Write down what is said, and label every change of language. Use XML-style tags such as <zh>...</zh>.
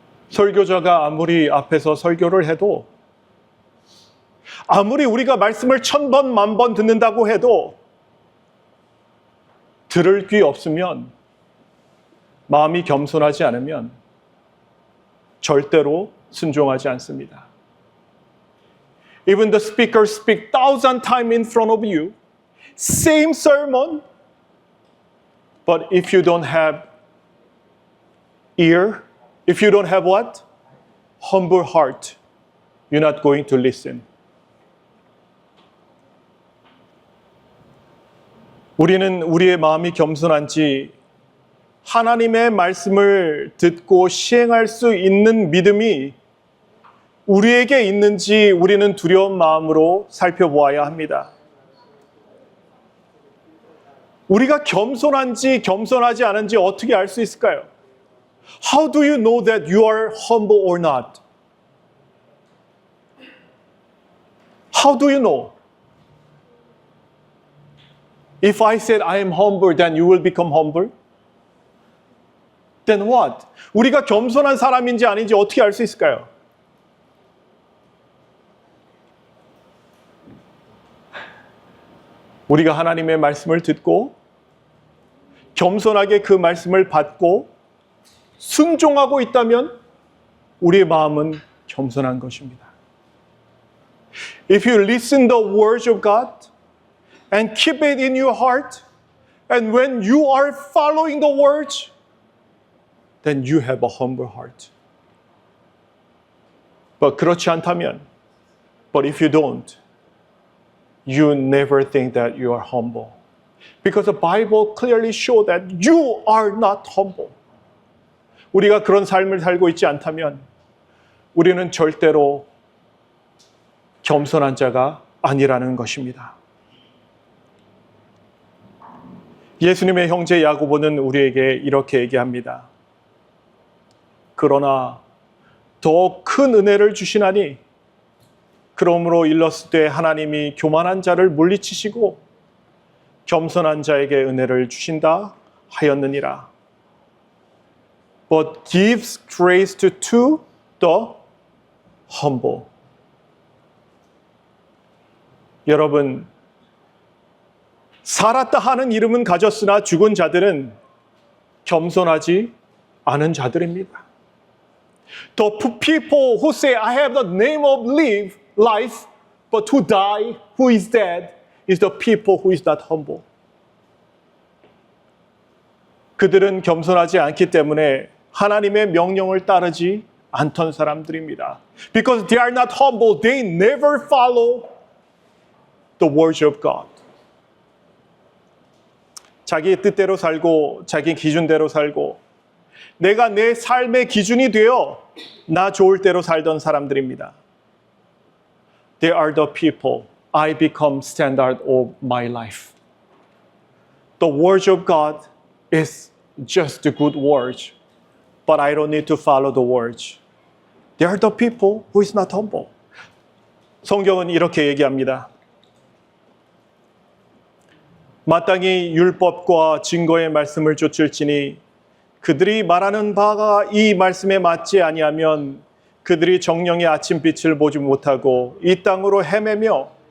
<ko>설교자가 아무리 앞에서 설교를 해도 아무리 우리가 말씀을 1000번, 10,000번 듣는다고 해도 들을 귀 없으면 마음이 겸손하지 않으면 절대로 순종하지 않습니다.</ko> <en>Even the speaker speak 1,000 times in front of you, same sermon, but if you don't have ear, if you don't have what? Humble heart, you're not going to listen.</en> <ko>우리는 우리의 마음이 겸손한지 하나님의 말씀을 듣고 시행할 수 있는 믿음이 우리에게 있는지 우리는 두려운 마음으로 살펴보아야 합니다. 우리가 겸손한지 겸손하지 않은지 어떻게 알 수 있을까요?</ko> <en>How do you know that you are humble or not? How do you know? If I said I am humble, then you will become humble? Then what?</en> <ko>우리가 겸손한 사람인지 아닌지 어떻게 알 수 있을까요? 우리가 하나님의 말씀을 듣고 겸손하게 그 말씀을 받고 순종하고 있다면 우리의 마음은 겸손한 것입니다.</ko> <en>If you listen the words of God and keep it in your heart, and when you are following the words, then you have a humble heart. But</en> <ko>그렇지 않다면,</ko> <en>but if you don't, you never think that you are humble. Because the Bible clearly shows that you are not humble.</en> <ko>우리가 그런 삶을 살고 있지 않다면 우리는 절대로 겸손한 자가 아니라는 것입니다. 예수님의 형제 야고보는 우리에게 이렇게 얘기합니다. 그러나 더 큰 은혜를 주시나니 그러므로 일렀을 때 하나님이 교만한 자를 물리치시고 겸손한 자에게 은혜를 주신다 하였느니라.</ko> <en>But gives grace to the humble.</en> <ko>여러분, 살았다 하는 이름은 가졌으나 죽은 자들은 겸손하지 않은 자들입니다.</ko> <en>The people who say, I have the name of life, but who die, who is dead, is the people who is not humble.</en> <ko>그들은 겸손하지 않기 때문에 하나님의 명령을 따르지 않던 사람들입니다.</ko> <en>Because they are not humble, they never follow the words of God.</en> <ko>자기 뜻대로 살고 자기 기준대로 살고 내가 내 삶의 기준이 되어 나 좋을 대로 살던 사람들입니다.</ko> <en>They are the people I become standard of my life. The words of God is just the good words, but I don't need to follow the words. They are the people who is not humble.</en> <ko>성경은 이렇게 얘기합니다. 마땅히 율법과 증거의 말씀을 쫓을지니 그들이 말하는 바가 이 말씀에 맞지 아니하면 그들이 정령의 아침빛을 보지 못하고 이 땅으로 헤매며</ko>